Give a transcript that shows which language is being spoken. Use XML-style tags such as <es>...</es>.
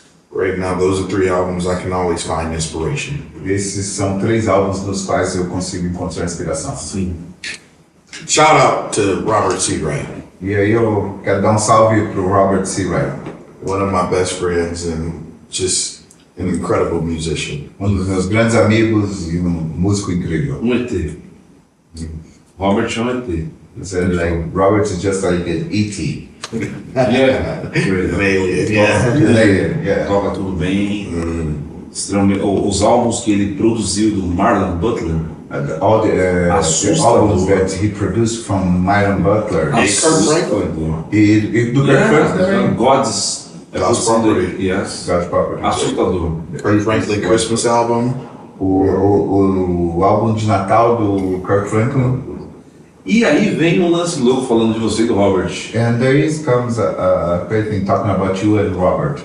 <en>Right now, those are 3 albums I can always find inspiration.</en> <pt>Esses são 3 álbuns nos quais eu consigo encontrar inspiração. Sim.</pt> <en>Shout out to Robert Seawright,</en> <pt>E aí eu quero dar um salve pro Robert Seawright.</pt> <en>one of my best friends, and just an incredible musician.</en> <pt>dos meus grandes amigos e músico incrível. ET. Robert é ET.</pt> <en>So, like, Robert is just like an E.T. Yeah. An alien, Yeah.</en> <pt>Toca tudo bem. Extremamente. Os álbuns que ele produziu do Marlon Butler.</pt> <en>All the</en> <pt>Assustador.</pt> <en>albums that he produced from Myron Butler.</en> <pt>Assustador. E do Kirk Franklin também.</pt> <en>God's Property. Yes. God's Property.</en> <pt>Assustador.</pt> <en>Kirk Franklin Christmas album.</en> <pt>O álbum de Natal do Kirk Franklin. E aí vem um lance louco falando de você e do Robert.</pt> <en>And there comes a great thing talking about you and Robert.</en>